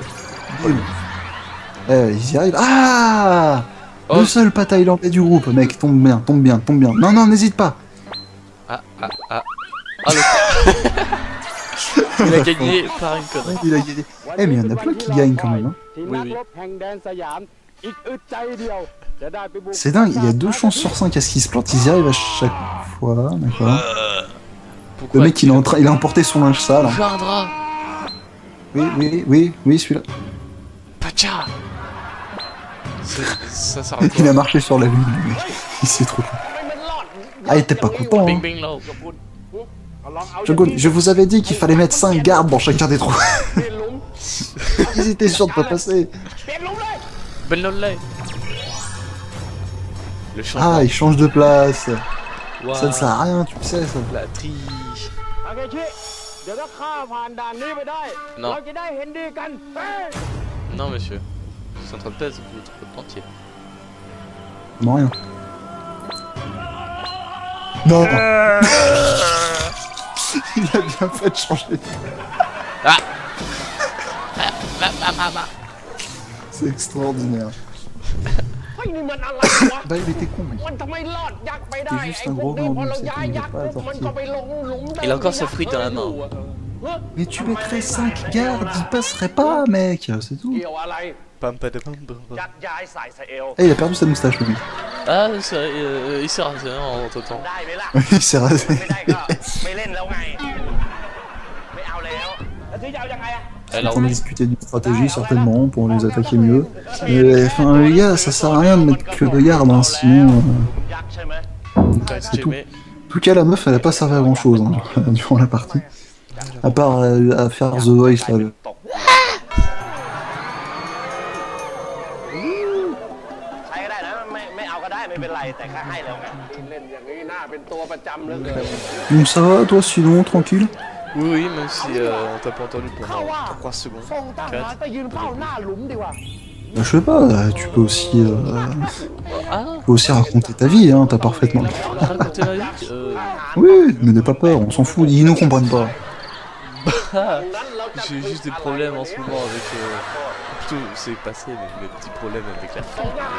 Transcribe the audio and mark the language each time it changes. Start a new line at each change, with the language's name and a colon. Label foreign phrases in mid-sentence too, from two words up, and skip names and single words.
French: Ils y arrivent. Ah Oh. Le seul pas thaïlandais du groupe, mec, tombe bien, tombe bien, tombe bien. Non, non, n'hésite pas. Ah, ah, ah. Ah, le... Il a gagné par une connerie. Il a gagné. Eh, mais il y en a plein qui gagnent quand même. Hein.
Thai: ทีมนักรบแห่งแดนสยามอีกอึดใจเดียวจะได้ไปบุก
French: C'est dingue, il y a 2 chances sur 5 à ce qu'ils se plantent, ils y arrivent à chaque fois, d'accord. Pourquoi Le mec il a emporté son linge sale. Hein. Jardra. Oui, celui-là. Pacha. Ça sert à Il quoi? a marché sur la lune, le mec. Il s'est trop.
Thai: ไม่มันรอด
French: Ah, il était pas content. Bing Hein. bing low.
Thai: เอาลองเอา
French: Shogun, je vous avais dit qu'il fallait mettre 5 gardes dans chacun des trous.
Thai: เปลี่ยนหลุม
French: Ils étaient sûrs de pas passer.
Thai: เปลี่ยนหลุมเลย
French: Ben lolay. Le changement. Ah, il change de place. Waouh. Ça ne sert à rien, tu le sais ça. La triche.
Thai: อาเกชิเดี๋ยวถ้าข้าผ่านด่านนี้ไปได้
French: Non.
Thai: เราจะได้เห็นดีกันเฮ้ย
French: Non, monsieur. Je suis en train de pèse votre entier. Non, rien. Non. Il a bien fait de changer. Ah. C'est extraordinaire.
Thai: เฮ้ยนี่มันอะไรวะ
French: Bah, il était con, lui.
Thai: มันทำไมรอดยักษ์ไปได้
French: C'est juste
Thai: ไอ้
French: un
Thai: พว
French: gros
Thai: กนี้
French: grand
Thai: พอ
French: loup,
Thai: เรา
French: c'est
Thai: ย้าย
French: qu'il
Thai: ยั
French: n'est
Thai: กษ์
French: pas
Thai: ปุ๊บมัน
French: sorti.
Thai: ก็ไปลงหลุม
French: Il a encore sa frite dans la main. Mais tu mettrais 5 gardes, ils passeraient pas, mec. C'est tout.
Thai: เกี่ยวอะไร
French: Pam pam pam pam pam.
Thai: ยัดย้ายใส่สะเอว
French: Eh, il a perdu sa moustache, lui. Ah, il s'est rasé en entre temps.
Thai: ได้ไหมล่ะ
French: Il s'est rasé.
Thai: ไม่ได้ก็ไม่เล่นแล้วไง ไม่เอาแล้วแล้วทีจะเอายังไงอะ
French: On est en Alors, train de discuter d'une stratégie, certainement, pour les attaquer mieux. Mais, enfin, les gars, ça sert à rien de mettre que 2 gardes, hein, sinon...
Thai: ยักษ์ใช่ไหม
French: c'est tout. En tout cas, la meuf, elle a pas servi à grand chose hein, durant la partie. À part à faire The Voice là.
Thai: ตกใครก็ได้นะไม่เอาก็ได้ไม่เป็นไรแต่ข้าให้แล้วไงเล่นอย่างนี้หน้าเป็นตัวประจำเหลย
French: Donc ça va, toi, sinon, tranquille? oui, oui, même si on t'a pas entendu
Thai: เข้า
French: pendant
Thai: ว่า
French: 3 secondes.
Thai: ส่งทหารไปยืนเฝ้าหน้าหลุมดีกว่า
French: Bah, je sais pas, tu peux aussi, Ah, tu peux aussi raconter ta vie, hein, t'as parfaitement... raconter ma vie. Oui, mais n'aie pas peur, on s'en fout, ils nous comprennent pas. Ah, j'ai juste des problèmes en ce moment avec. Plutôt, c'est passé, mais mes petits problèmes avec la femme.